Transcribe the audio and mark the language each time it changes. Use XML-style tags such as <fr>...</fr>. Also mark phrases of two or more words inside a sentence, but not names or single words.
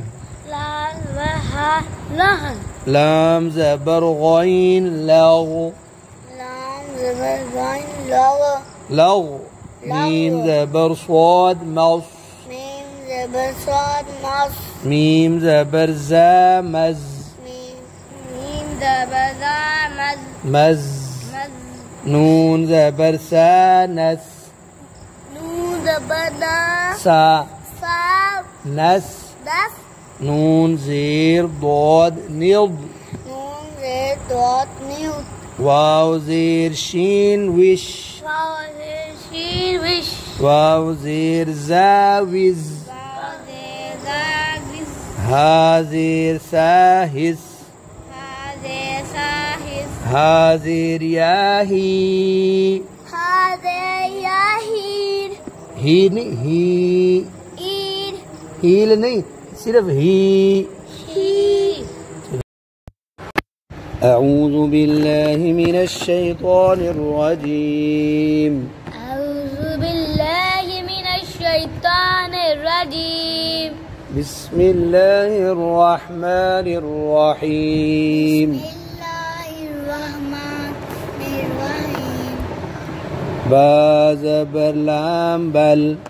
<ur>لام زبر غین لغ لغ میم زبر صاد مص میم زبر زا مز مز نون زبر سا نس سا نس نون زیر ضاد نض واو زیر شین وش واو زیر زا وز ہا زیر سا ہس ہا زیر یا ہی ہی نہیں ہیل نہیں صرف ہی</ur> <ar>اعوذ باللہ من الشیطان الرجیم بسم اللہ الرحمن الرحیم</ar> <ur>با زبر لام بل</ur>